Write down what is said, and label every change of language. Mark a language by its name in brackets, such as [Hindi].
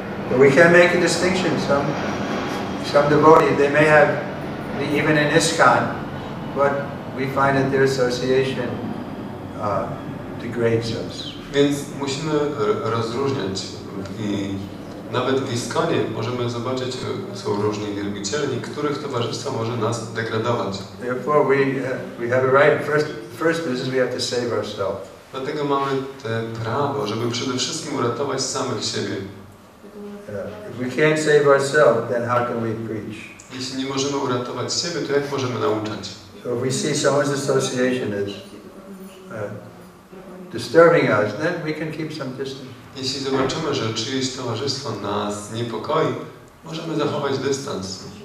[English] But we can make a distinction. Some devotees, they may have, even in ISKCON, but we find that their association degrades us. [Polish] Więc musimy rozróżniać i nawet w ISKCONie możemy zobaczyć, są różni wielbiciele, których towarzystwo może nas degradować. [English] Therefore, we have a right. First business, we have to save ourselves. [Polish] Dlatego mamy te prawo, żeby przede wszystkim uratować samych siebie. [English] If we can't save ourselves, then how can we preach? [Polish] Jeśli nie możemy uratować siebie, to jak możemy nauczać? [English] So if we see someone's association as disturbing us, then we can keep some distance. [Polish] Jeśli zobaczymy, że czyjeś towarzystwo nas niepokoi, możemy zachować dystans.